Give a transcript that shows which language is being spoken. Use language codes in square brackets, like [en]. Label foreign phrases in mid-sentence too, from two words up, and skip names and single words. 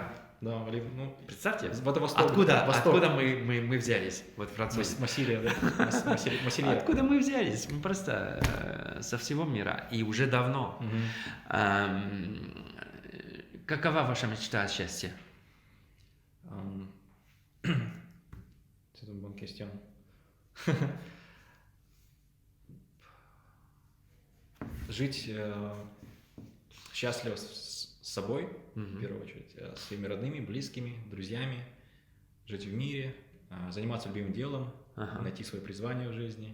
[ru] Да, ну, представьте, Восток. откуда мы взялись, вот французы. Массилия, да. Массилия. Откуда мы взялись? Мы просто со всего мира и уже давно. Какова ваша мечта о счастье? [fr] C'est une bonne question. [ru] Жить счастливо с собой, в первую очередь, своими родными, близкими, друзьями, жить в мире, заниматься любимым делом, найти свое призвание в жизни.